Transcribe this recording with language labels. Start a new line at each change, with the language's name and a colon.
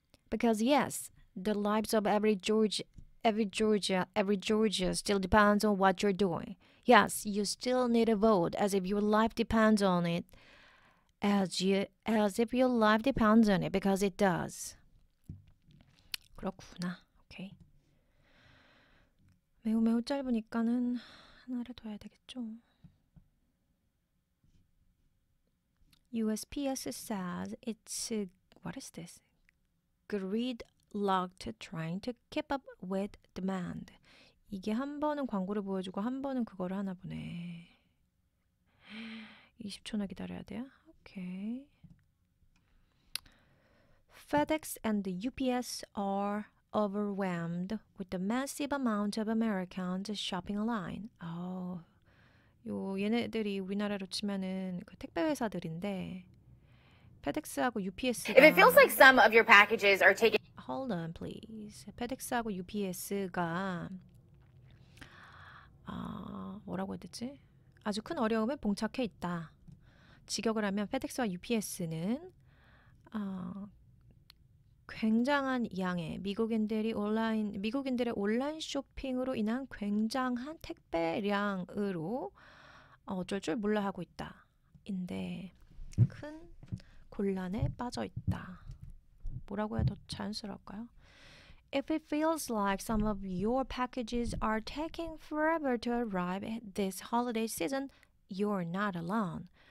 English: Because yes, the lives of every Georgia still depends on what you're doing. Yes, you still need a vote as if your life depends on it. As if your life depends on it because it does.
Korean: 그렇구나. 오케이. 매우 짧으니까는 하나를 더 해야 되겠죠.
English: USPS says it's what is this? Gridlocked trying to keep up with demand.
Korean: 이게 한 번은 광고를 보여주고 한 번은 그거를 하나 보네. 20초나 기다려야 돼요? 오케이.
English: FedEx and the UPS are overwhelmed with the massive amount of Americans shopping online.
Korean: 얘네들이 우리나라로 치면은 그 택배 회사들인데 페덱스하고 UPS가
English: If it feels like some of your packages are taken Hold on, please.
Korean: 페덱스하고 UPS가 뭐라고 해야 되지? 아주 큰 어려움에 봉착해 있다. 직역을 하면 페덱스와 UPS는 굉장한 양의 미국인들의 온라인 쇼핑으로 인한 굉장한 택배량으로 어쩔 줄 몰라 하고 있다. 인데 큰 곤란에 빠져 있다. 뭐라고 해야 더 자연스러울까요?
English: If it feels like some of your packages are taking forever to arrive at this holiday season, you're not alone.